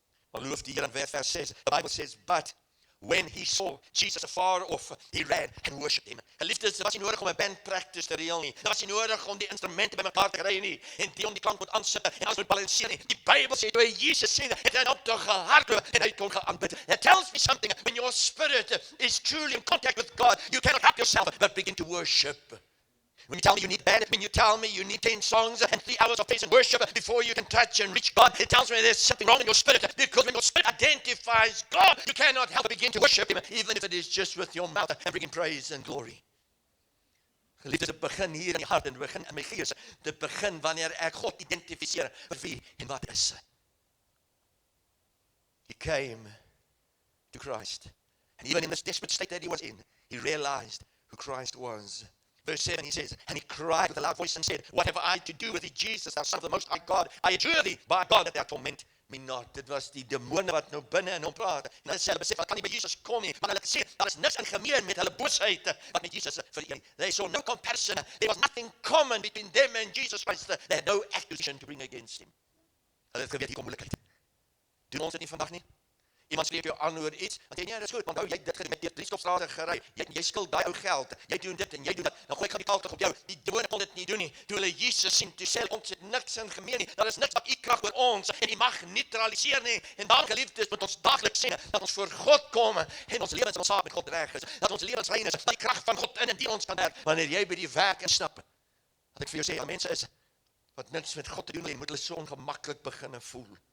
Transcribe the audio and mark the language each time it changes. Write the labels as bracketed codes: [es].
[af] Maar loof die Here in vers 6, [en] the Bible says, but when he saw Jesus afar off, he ran and worshipped him. [af] Geliefdes, dit was nie nodig om 'n band practice te reël nie. Dit was nie nodig om die instrumente bymekaar te kry nie, en die om die klank moet aansit, en alles moet balanseer nie. Die Bybel sê, toe Jesus sê, het hy op te gehardloop, en hy kon geaanbid. [en] It tells me something, when your spirit is truly in contact with God, you cannot help yourself, but begin to worship. When you tell me you need band, when you tell me you need 10 songs and 3 hours of praise and worship before you can touch and reach God, it tells me there's something wrong in your spirit, because when your spirit identifies God, you cannot help but begin to worship Him, even if it is just with your mouth and bring Him praise and glory. [af] Geliefdes, dit begin hier in die hart en dit begin in my gees. Dit begin wanneer ek God identifiseer vir wie en wat is. [en] He came to Christ, and even in this desperate state that he was in, he realized who Christ was. Verse 7, he says, and he cried with a loud voice and said, what have I to do with thee, Jesus, thou Son of the Most High God? I adjure thee by God that thou torment me not. [af] Dit was die demone wat nou binne in hom praat. En hulle sê, hulle besef, hulle kan nie by Jesus kom nie, maar hulle sê, daar is niks in gemeen met hulle boosheid wat met Jesus vereer. [en] They saw no comparison. There was nothing common between them and Jesus Christ. They had no accusation to bring against him. [af] Hulle het geweet, hier kom moeilikheid. Doen ons dit nie vandag nie? Iemand spreek jou aan oor iets, dan sê jy, dis goed, want nou jy het dit gedoen, jy het 3 stopstrate gery, jy skuld daai ou geld, jy doen dit en jy doen dat, dan gooi ek die kalk op jou. Die demone kon dit nie doen nie. Toe hulle Jesus sien, toe sê hulle, ons het niks in gemeen nie. Daar is niks wat u krag oor ons en u mag neutraliseer nie. En dan geliefdes, moet ons daagliks sien dat ons voor God kom en ons lewens en ons saak met God reg is. Dat ons lewens rein is, dat die krag van God in en deur ons kan werk. Wanneer jy by die werk instap, wat ek vir jou sê, mense is wat niks met God te doen het, moet hulle so ongemaklik beginne voel.